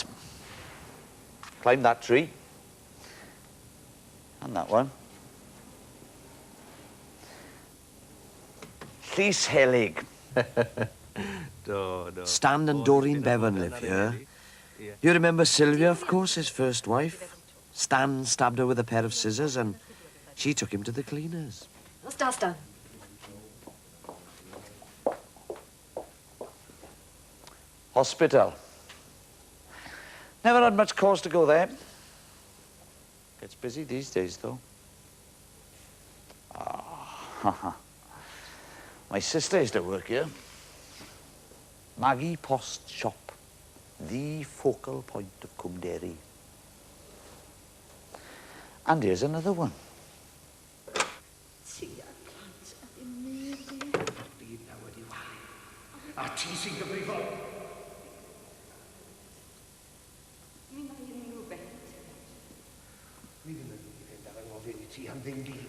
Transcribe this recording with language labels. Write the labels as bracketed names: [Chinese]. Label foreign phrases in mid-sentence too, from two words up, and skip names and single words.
[English] Climbed that tree. And that one. Llys Helig. Stan and Doreen Bevan live here. You remember Sylvia, of course, his first wife? Stan stabbed her with a pair of scissors and she took him to the cleaners. Stan. Hospital. Never had much cause to go there. Gets busy these days, though. Ah, my sister used to work here. Maggie Post Shop, the focal point of Cwmderi. And here's another one. [Welsh] A ti sy'n gyfrifol. Wi ddim yn fynd ar yng ngofyn I ti am ddim byd.